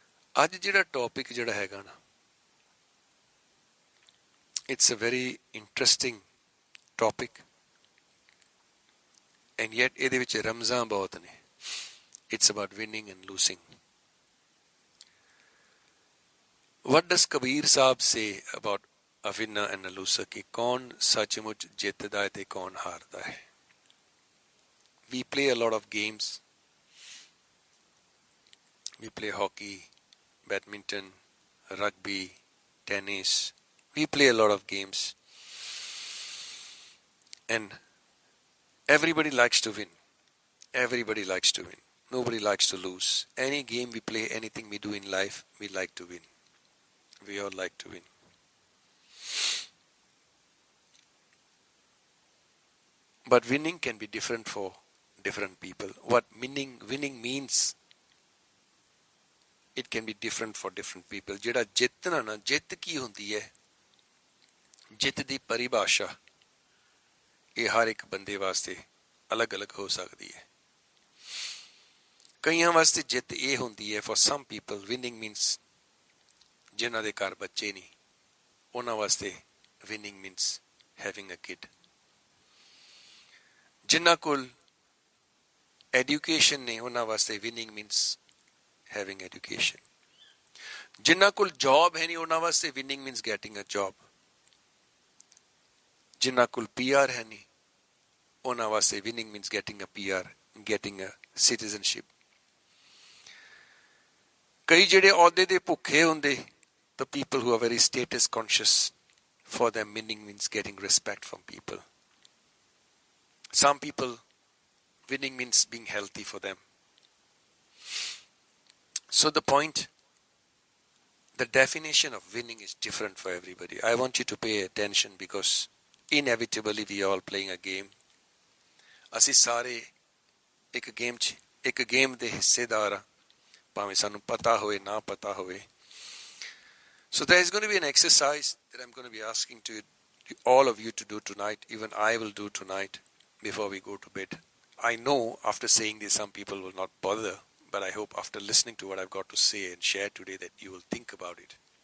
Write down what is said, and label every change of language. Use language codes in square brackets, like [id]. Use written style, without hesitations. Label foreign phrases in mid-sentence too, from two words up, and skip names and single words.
[pa] ਅੱਜ ਜਿਹੜਾ ਟੌਪਿਕ ਜਿਹੜਾ ਹੈਗਾ ਨਾ, [en] it's a very interesting topic, and yet [pa] ਇਹਦੇ ਵਿੱਚ ਰਮਜ਼ਾਂ ਬਹੁਤ ਨੇ. [en] It's about winning and losing. What does Kabir Saab say about a winner and a loser? [pa] ਕਿ ਕੌਣ ਸੱਚਮੁੱਚ ਜਿੱਤਦਾ ਹੈ ਤੇ ਕੌਣ ਹਾਰਦਾ ਹੈ? [en] We play a lot of games. We play hockey, badminton, rugby, tennis. We play a lot of games. And everybody likes to win. Everybody likes to win. Nobody likes to lose. Any game we play, anything we do in life, we like to win. We all like to win. But winning can be different for different people. What winning means, it can be different for different people. [pa] ਜਿਹੜਾ ਜਿੱਤਣਾ ਨਾ, ਜਿੱਤ ਕੀ ਹੁੰਦੀ ਹੈ? ਜਿੱਤ ਦੀ ਪਰਿਭਾਸ਼ਾ ਇਹ ਹਰ ਇੱਕ ਬੰਦੇ ਵਾਸਤੇ ਅਲੱਗ-ਅਲੱਗ ਹੋ ਸਕਦੀ ਹੈ. ਕਈਆਂ ਵਾਸਤੇ ਜਿੱਤ ਇਹ ਹੁੰਦੀ ਹੈ, [en] for some people winning means [pa] ਜਿਨ੍ਹਾਂ ਦੇ ਘਰ ਬੱਚੇ ਨਹੀਂ, ਉਹਨਾਂ ਵਾਸਤੇ [en] winning means having a kid. [pa] ਜਿਨ੍ਹਾਂ ਕੋਲ ਐਜੂਕੇਸ਼ਨ ਨੇ, ਉਹਨਾਂ ਵਾਸਤੇ [en] winning means having education. [pa] ਜਿਨ੍ਹਾਂ ਕੋਲ ਜੌਬ ਹੈ ਨਹੀਂ, ਉਹਨਾਂ ਵਾਸਤੇ [en] winning means getting a job. [pa] ਜਿਨ੍ਹਾਂ ਕੋਲ PR ਹੈ ਨਹੀਂ, ਉਹਨਾਂ ਵਾਸਤੇ [en] winning means getting a PR, getting a citizenship. [pa] ਕਈ ਜਿਹੜੇ ਅਹੁਦੇ ਦੇ ਭੁੱਖੇ ਹੁੰਦੇ, [en] the people who are very status conscious, for them winning means getting respect from people. Some people, winning means being healthy for them. So the point, the definition of winning is different for everybody. I want you to pay attention because inevitably we are all playing a game. [pa] ਅਸੀਂ ਸਾਰੇ ਇੱਕ ਗੇਮ ਦੇ ਹਿੱਸੇਦਾਰ ਆ, ਭਾਵੇਂ ਸਾਨੂੰ ਪਤਾ ਹੋਵੇ ਨਾ ਪਤਾ ਹੋਵੇ. [en] So there is going to be an exercise that I'm going to be asking to all of you to do tonight. Even I will do tonight before we go to bed. I know after saying this some people will not bother, but I hope after listening to what I've got to say and share today that you will think about it.